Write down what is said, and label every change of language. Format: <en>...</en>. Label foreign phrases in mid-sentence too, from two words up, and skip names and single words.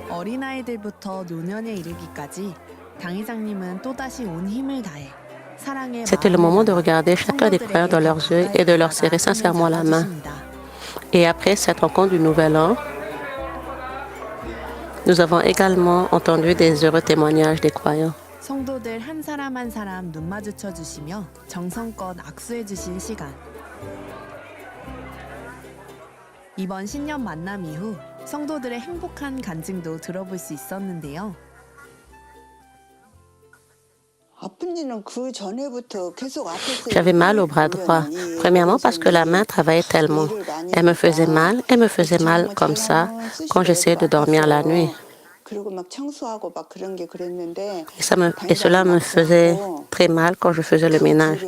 <fr>C'était le moment de regarder chacun des croyants dans leurs yeux et de leur serrer sincèrement la main. Et après cette rencontre du Nouvel An, nous avons également entendu des heureux témoignages des croyants.</fr> <ko>성도들 한 사람 한 사람 눈 마주쳐 주시며 정성껏 악수해 주신 시간. 이번 신년 만남 이후 성도들의 행복한 간증도 들어볼 수 있었는데요.</ko> <fr>J'avais mal au bras droit. Premièrement parce que la main travaillait tellement. Elle me faisait mal comme ça quand j'essayais de dormir la nuit. Et cela me faisait très mal quand je faisais le ménage.</fr>